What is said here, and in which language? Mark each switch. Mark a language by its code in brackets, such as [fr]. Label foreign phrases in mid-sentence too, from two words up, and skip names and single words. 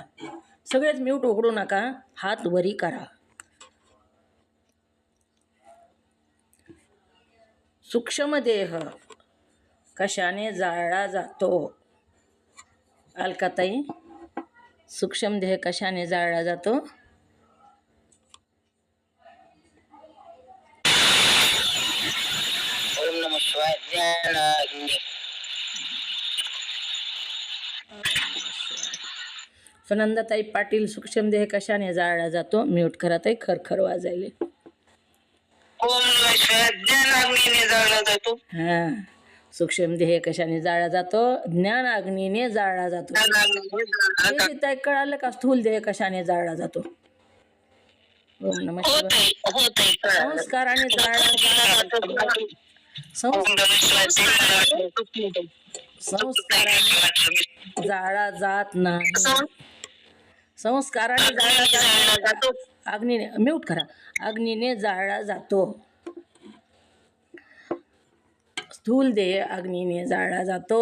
[mr] सगळेच म्यूट उघडू नका, हात वरी करा. सूक्ष्म देह कशाने जाळला जातो. अलकाताई, सूक्ष्म देह कशाने जाळला जातो. [sa] ओम नमः शिवाय. [mr] ज्ञानाग्नी. सुनंदाताई पाटील, सूक्ष्म देह कशाने जाळला जातो. म्यूट करा ताई, खरखर वाजायले. [sa] ओम नमः शिवाय. [mr] ज्ञानाग्नीने जाळला जातो. हां, सूक्ष्म देह कशाने जाळला जातो. ज्ञान अग्नीने जाळला जातो. ज्ञानाग्नीने जाळला जातो. ताई कळालं का स्थूल देह कशाने जाळला जातो. [sa] ओम नमः शिवाय. [mr] होतंय होतंय कळालं. संस्काराने जाळला जातो. [sa] ओम नमः शिवाय. [mr] संस्काराने जाळला जात नाही. संस्काराने जाळला जाळला जातो. जातो. अग्नीने, म्यूट करा. अग्नीने जाळला जातो. स्थूल देह अग्नीने जाळला जातो.